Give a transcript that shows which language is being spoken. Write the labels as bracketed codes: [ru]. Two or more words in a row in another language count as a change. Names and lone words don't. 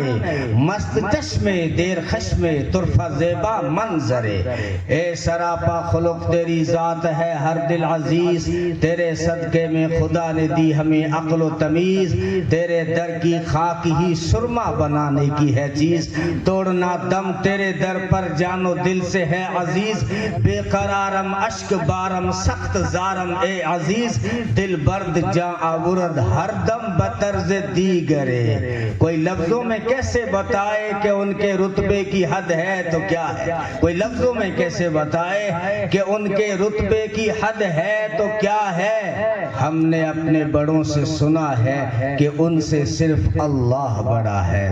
[fa] مست چشمے دیر خشمے طرفہ زیبا منظرے، [ur] اے سراپا خلق تیری ذات ہے ہر دل عزیز، تیرے صدقے میں خدا نے دی ہمیں عقل و تمیز، تیرے در کی خاک ہی سرما بنانے کی ہے چیز، چیز، توڑنا دم تیرے در پر جانو دل سے ہے عزیز، [fa] بے قرارم اشک بارم سخت زارم اے عزیز، دل برد جاں آورد ہر دم بطرز دیگرے۔ [ur] کوئی لفظوں میں کیسے بتائے کہ ان کے رتبے کی حد ہے تو کیا ہے، کوئی لفظوں میں کیسے بتائے کہ ان کے رتبے کی حد ہے تو کیا ہے، ہم نے اپنے بڑوں سے سنا ہے کہ ان سے صرف اللہ بڑا ہے۔